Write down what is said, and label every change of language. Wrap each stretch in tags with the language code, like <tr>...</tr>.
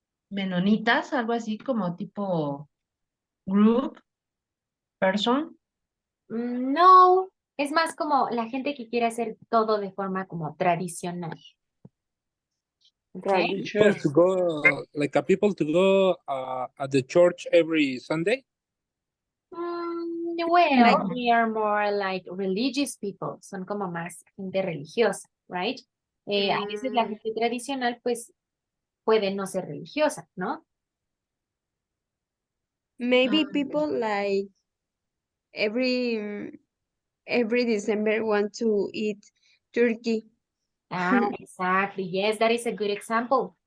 <es>Menonitas, algo así como tipo</es> <en>group, person.</en> <es>No, es más como la gente que quiere hacer todo de forma como tradicional.</es> <en>Okay. people to go, like a people to go at the church every Sunday. Well, we are more like religious people.</en> <es>Son como más gente religiosa, right? A veces la gente tradicional, pues, puede no ser religiosa, ¿no?</es> <en>Maybe people like every December want to eat turkey. Exactly. Yes, that is a good example.</en>